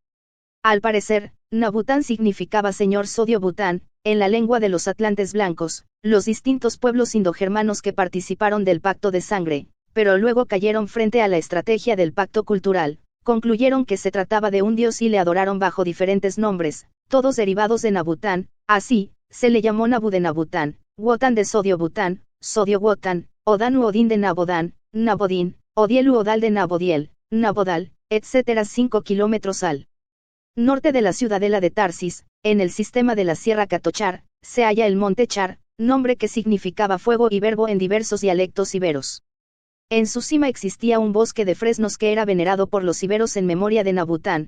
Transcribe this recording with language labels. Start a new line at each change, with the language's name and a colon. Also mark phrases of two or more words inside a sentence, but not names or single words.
Spanish: Al parecer, Nabután significaba señor Sodio Bután, en la lengua de los atlantes blancos, los distintos pueblos indogermanos que participaron del pacto de sangre, pero luego cayeron frente a la estrategia del pacto cultural, concluyeron que se trataba de un dios y le adoraron bajo diferentes nombres, todos derivados de Nabután. Así, se le llamó Nabu de Nabután, Wotan de Sodio Bután, Sodio Wotan, Odán u Odín de Nabodán, Nabodín, Odiel u Odal de Nabodiel, Nabodal, etc. 5 kilómetros al norte de la ciudadela de Tarsis, en el sistema de la Sierra Catochar, se halla el Monte Char, nombre que significaba fuego y verbo en diversos dialectos iberos. En su cima existía un bosque de fresnos que era venerado por los iberos en memoria de Nabután.